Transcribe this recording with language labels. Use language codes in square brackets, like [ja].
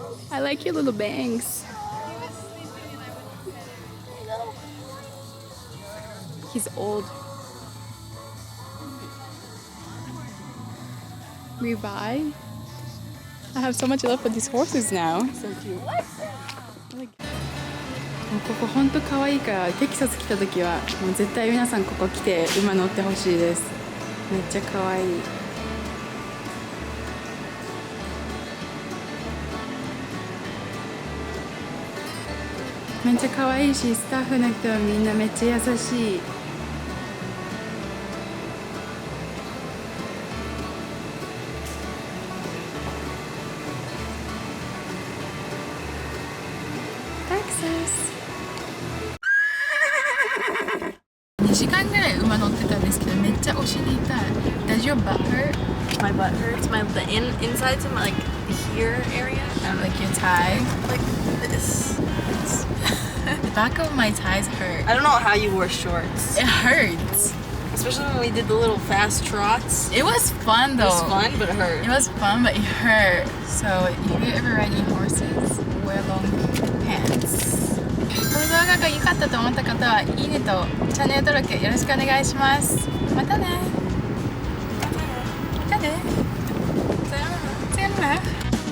[en] I like your little bangs. He's old. Revive. I have so much love for these horses now. So cute. [ja] ここ本当可愛いからテキサス来た時はもう絶対皆さんここ来て馬乗ってほしいです。めっちゃ可愛い。めっちゃ可愛いしスタッフの人はみんなめっちゃ優しい。 2時間ぐらい馬乗ってたんですけどめっちゃお尻痛い。 [en] Does your butt hurt? My butt hurts. The insides of my here area. Like your thigh? Like this. The back of my thighs hurt. I don't know how you wore shorts. It hurts. Especially when we did the little fast trots. It was fun though. It was fun, but it hurt. It was fun, but it hurt. So if you're ever riding horses, wear long pants. [ja] この動画が良かったと思った方は、いいねとチャンネル登録よろしくお願いします。またね。またね。さよなら。さよなら。